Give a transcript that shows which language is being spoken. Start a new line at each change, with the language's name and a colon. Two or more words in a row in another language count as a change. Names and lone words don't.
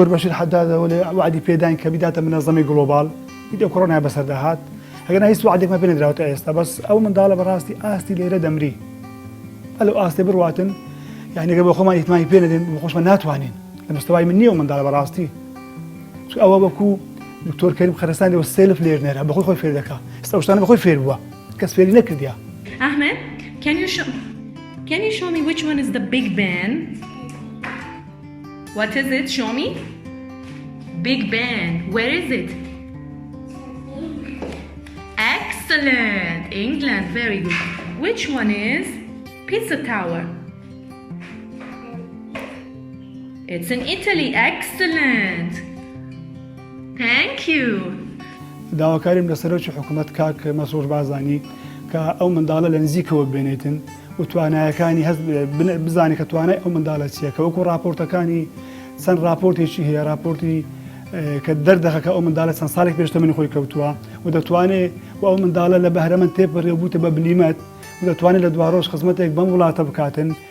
Central Kurdish: بەشیر حەدادەوە لێ وعدی پێداین کە بیداتە منەظەمی
English: global video
Central Kurdish: کۆڕۆنای بەسەرداهات ئەگەر هیچ وعدێکمە پێ نەدراوەتە ئێستا بەس ئەو منداڵە بەڕاستی ئاستی لێرە دەمری ئەلو ئاستی بڕواتن یعنی ئەگەر بۆ خۆمان ئیتمانی پێ نەدێن بۆ خۆشمان ناتوانین لە مستەوای من نییە و منداڵە بەڕاستی ئەوە وەکو دکتۆر کەریم خەرەستانی وە
English: self learner
Central Kurdish: بەخۆی خۆی فێر دەکا ئێستا ئەو شتانە بەخۆی فێر بووە کەس فێری نەکردیا
English: Ahmed, can you show me which one is the Big Ben? What is it? Show me. Big Ben. Where is it? Excellent. England. Very good. Which one is Pizza Tower? It's in Italy. Excellent. Thank you.
Central Kurdish: داواکاریم لە سەرۆکی حکوومەت کاک مەسرور بازانی کە ئەو منداڵە لە نزیکەوە بێنێتن و توانایەکانی هەست بزانێت کە توانای ئەو منداڵە چییە کە وەکو راپۆرتەکانی چەند راپۆرتێکی هەیە راپۆرتی کە دەردەخە کە ئەو منداڵە چەند ساڵێک پێشتە منی خۆی کەوتووە و دەتوانێت و ئەو منداڵە لە بەهرەمەند تێپەڕێ بووتە بە بلیمەت و دەتوانێت لە دوڕۆژ خزمەتێک بەم وڵاتە بکاتن